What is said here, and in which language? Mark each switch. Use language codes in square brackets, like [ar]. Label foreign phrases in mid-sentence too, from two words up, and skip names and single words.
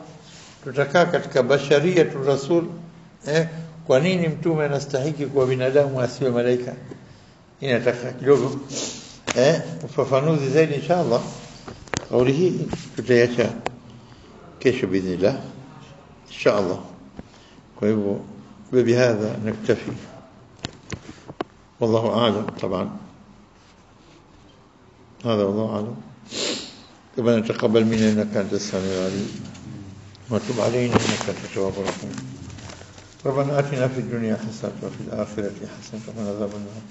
[sw] Tutakaa katika [ar] بشرية الرسول, [sw] kwa nini mtume anastahili kuwa binadamu asiwe malaika. Inataka kidogo ufafanuzi zaidi inshallah. Kauli hii tutaiacha kesho [ar] بإذن إن شاء الله. Kwa hivyo بهذا نكتفي، والله أعلم. طبعا هذا والله أعلم. ربنا تقبل منا إنك أنت السميع العليم وتب علينا إنك أنت التواب الرحيم. ربنا آتنا في الدنيا حسنة وفي الآخرة حسنة وقنا عذاب النار.